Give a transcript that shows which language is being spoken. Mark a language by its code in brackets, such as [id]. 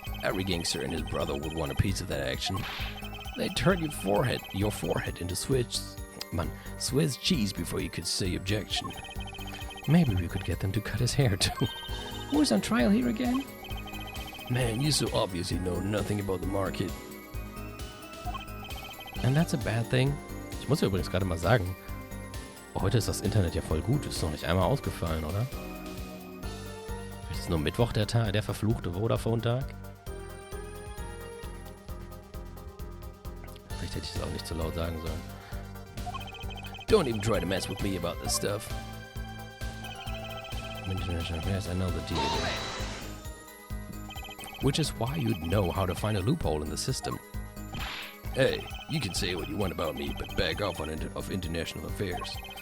[en] Every gangster and his brother would want a piece of that action. They'd turn your forehead into Swiss cheese before you could say objection. Maybe we could get them to cut his hair too. Who's on trial here again? Man, you so obviously know nothing about the market. And that's a bad thing. [de] Ich muss ja übrigens gerade mal sagen, heute ist das Internet ja voll gut. Ist noch nicht einmal ausgefallen, oder? Ist es nur Mittwoch der verfluchte Vodafone-Tag? Vielleicht hätte ich es auch nicht zu laut sagen sollen. [en] Don't even try to mess with me about this stuff. International affairs, I know the deal. Which is why you'd know how to find a loophole in the system. Hey, you can say what you want about me, but back off of international affairs.